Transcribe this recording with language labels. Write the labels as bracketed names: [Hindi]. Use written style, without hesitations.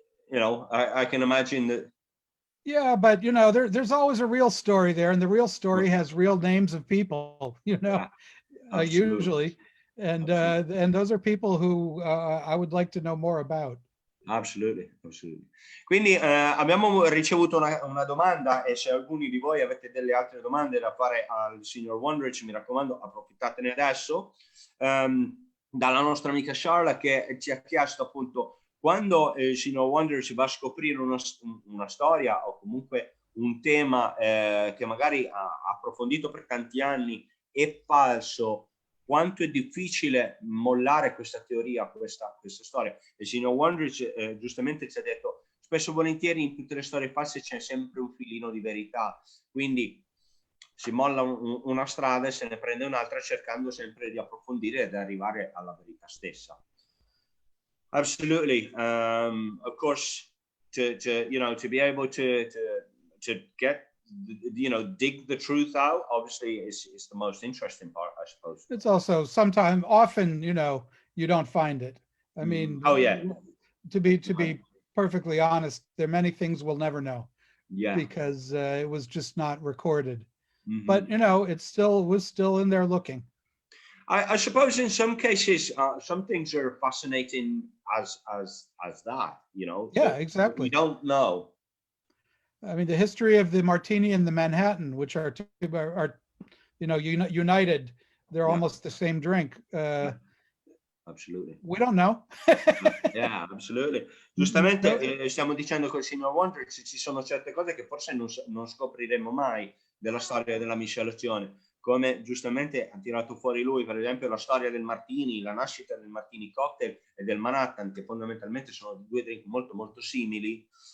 [English] You know, I can imagine that. Yeah, but you know, there's always a real story there, and the real story has real names of people, you know, usually, and those are people who I would like to know more about. Absolutely. [Italian] Quindi abbiamo ricevuto una domanda, e se alcuni di voi avete delle altre domande da fare al signor Wondrich, mi raccomando, approfittatene adesso, dalla nostra amica Charla, che ci ha chiesto appunto, quando il signor Wondrich va a scoprire una storia o comunque un tema che magari ha approfondito per tanti anni è falso, quanto è difficile mollare questa teoria, questa storia. Il signor Wondrich giustamente ci ha detto, spesso e volentieri in tutte le storie false c'è sempre un filino di verità, quindi si molla una strada e se ne prende un'altra cercando sempre di approfondire ed arrivare alla verità stessa. [English] Absolutely. Of course, to you know, to be able to get, you know, dig the truth out, obviously is the most interesting part, I suppose. It's also often, you know, you don't find it. I mean, to be perfectly honest, there are many things we'll never know. Yeah. Because it was just not recorded. But you know, was still in there looking. I suppose in some cases, some things are fascinating as that, you know. Yeah, exactly. We don't know. I mean, the history of the Martini and the Manhattan, which are you know, united, they're almost the same drink. Absolutely. We don't know. Yeah, absolutely. [Italian] Giustamente stiamo dicendo col signor Wondrich, ci sono certe cose che forse non scopriremo mai della storia della miscelazione, come giustamente ha tirato fuori lui, per esempio la storia del martini, la nascita del martini cocktail e del Manhattan, che fondamentalmente sono due drink molto molto simili.